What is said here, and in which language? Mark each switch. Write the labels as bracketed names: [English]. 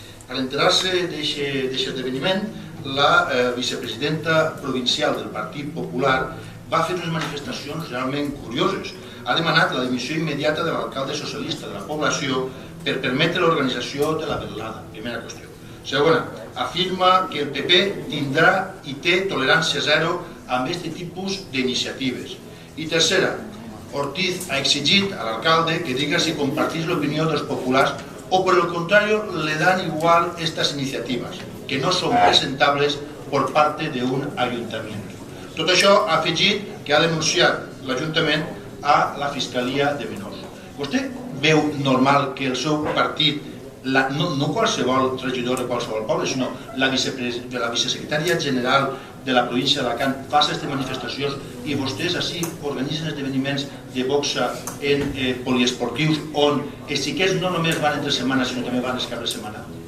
[Catalan] Al enterar-se d'aquest esdeveniment, la vicepresidenta provincial del Partit Popular va fer unes manifestacions realment curioses. Ha demanat la dimissió immediata de l'alcalde socialista de la població per permetre l'organització de la velada, primera qüestió. Segona, afirma que el PP tindrà i té tolerància zero amb aquest tipus d'iniciatives. I tercera, Ortiz ha exigit a l'alcalde que diga si compartís l'opinió dels populars [Spanish] o por el contrario le dan igual estas iniciativas, que no son presentables por parte de un ayuntamiento. [Catalan] Tot això ha afegit que ha denunciat l'Ajuntament a la Fiscalia de Menors. Vostè veu normal que el seu partit, no qualsevol regidor de qualsevol poble, sinó la vicesecretària general de la província d'Alacant faci aquestes manifestacions i vostès així organitzen esdeveniments de boxa en poliesportius on els xiquets no només van entre setmana sinó també van els caps de setmana?